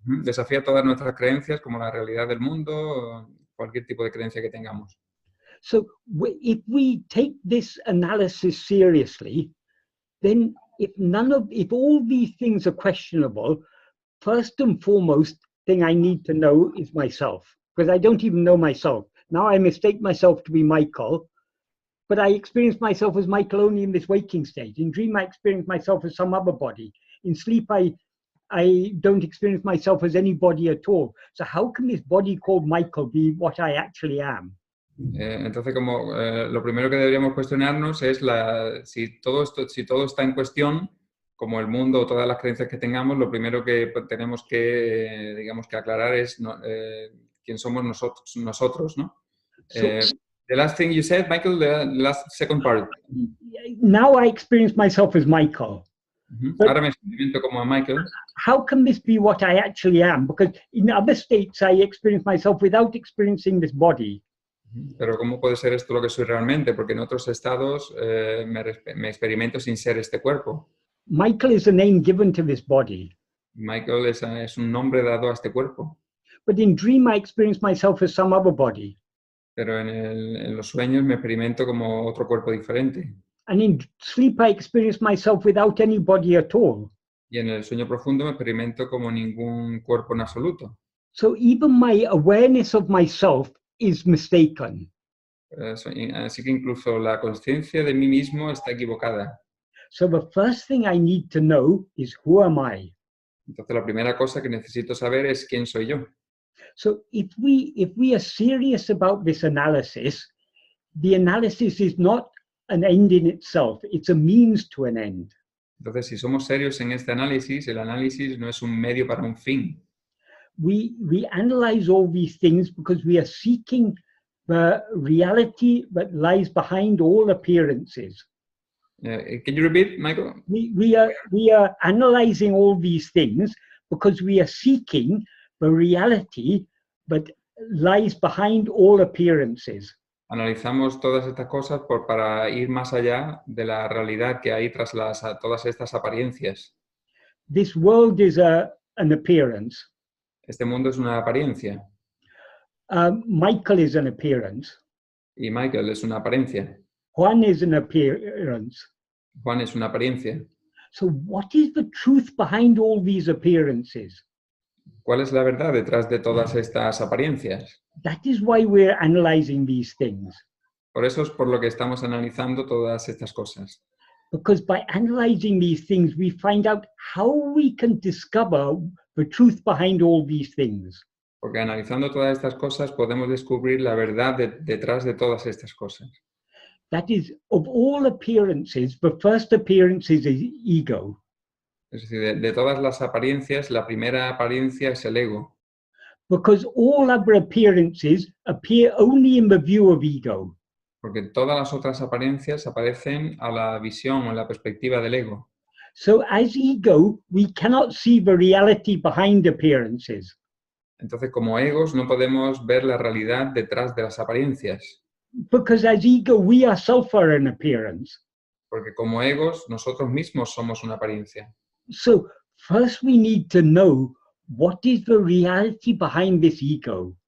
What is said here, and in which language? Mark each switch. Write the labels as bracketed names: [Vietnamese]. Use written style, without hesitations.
[Spanish] Desafía todas nuestras creencias como la realidad del mundo, cualquier tipo de creencia que tengamos. [English] So if we take this analysis seriously, then if all these things are questionable, first and foremost thing I need to know is myself, because I don't even know myself. Now I mistake myself to be Michael, but I experience myself as Michael only in this waking state. In dream, I experience myself as some other body. In sleep, I don't experience myself as any body at all. So how can this body called Michael be what I actually am? [Spanish] Entonces, como lo primero que deberíamos cuestionarnos es si todo está en cuestión, como el mundo o todas las creencias que tengamos, lo primero que tenemos que, digamos, que aclarar es quién somos nosotros, ¿no? [English] The last thing you said, Michael, the last second part. Now I experience myself as Michael. [Spanish] Ahora me experimento como a Michael. [English] How can this be what I actually am? Because in other states I experience myself without experiencing this body. [Spanish] Pero ¿cómo puede ser esto lo que soy realmente? Porque en otros estados me experimento sin ser este cuerpo. [English] Michael is a name given to this body. [Spanish] Michael es un nombre dado a este cuerpo. [English] But in dream I experience myself as some other body. [Spanish] Pero en los sueños me experimento como otro cuerpo diferente. [English] And in sleep I experience myself without any body at all. [Spanish] Y en el sueño profundo me experimento como ningún cuerpo en absoluto. [English] So even my awareness of myself is mistaken. [Spanish] Así que incluso la conciencia de mí mismo está equivocada. [English] So the first thing I need to know is who am I? [Spanish] Entonces la primera cosa que necesito saber es quién soy yo. [English] So if we are serious about this analysis, the analysis is not an end in itself, it's a means to an end. [Spanish] Entonces, si somos serios en este análisis, el análisis no es un medio para un fin. [English] We analyze all these things because we are seeking the reality that lies behind all appearances. Can you repeat, Michael? We are analyzing all these things because we are seeking the reality that lies behind all appearances. [Spanish] Analizamos todas estas cosas para ir más allá de la realidad que hay tras todas estas apariencias. [English] This world is an appearance. [Spanish] Este mundo es una apariencia. [English] Michael is an appearance. [Spanish] Y Michael es una apariencia. [English] Juan is an appearance. [Spanish] Juan es una apariencia. [English] So what is the truth behind all these appearances? [Spanish] ¿Cuál es la verdad detrás de todas estas apariencias? [English] That is why we're analyzing these things. [Spanish] Por eso es por lo que estamos analizando todas estas cosas. [English] Because by analyzing these things, we find out how we can discover the truth behind all these things. [Spanish] Porque analizando todas estas cosas podemos descubrir la verdad detrás de todas estas cosas. [English] That is, of all appearances, the first appearance is ego. [Spanish] Es decir, de todas las apariencias, la primera apariencia es el ego. [English] Because all other appearances appear only in the view of ego. [Spanish] Porque todas las otras apariencias aparecen a la visión o la perspectiva del ego. [English] So as ego, we cannot see the reality behind appearances. [Spanish] Entonces, como egos, no podemos ver la realidad detrás de las apariencias. [English] Because as ego, we ourselves are an appearance. [Spanish] Porque como egos, nosotros mismos somos una apariencia. [English] So first we need to know what is the reality behind this ego?